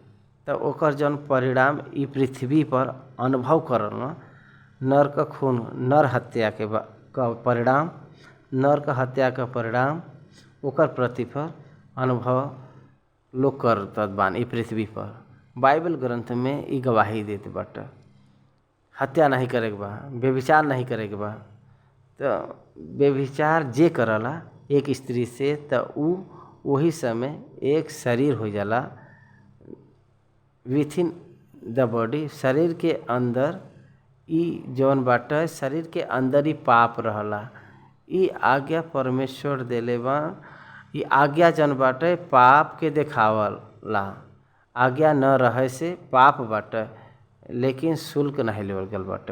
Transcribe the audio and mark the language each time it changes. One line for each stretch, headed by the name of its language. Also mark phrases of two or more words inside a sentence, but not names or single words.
Bhojpuri: तो ओकर जौन परिणाम ई पृथ्वी पर अनुभव करल नर का खून, नर हत्या के परिणाम, नर का हत्या का परिणाम ओकर प्रतिफल अनुभव लोग करत बान ई पृथ्वी पर। बाइबल ग्रंथ में ई गवाही देते बाटे। हत्या नहीं करे के बा, व्यभिचार नहीं करे के बा। तो व्यभिचार जे करला एक स्त्री से तो उ वही समय एक शरीर हो जाला
English: with in the body.
Bhojpuri: शरीर के अंदर ई जौन बाटे शरीर के अंदर ही पाप रहला। ई आज्ञा परमेश्वर देले बा। ई आज्ञा जौन बाटे पाप के देखावला। आज्ञा न रहे से पाप बाटे, लेकिन शुल्क नहीं लेवल गल बाटे।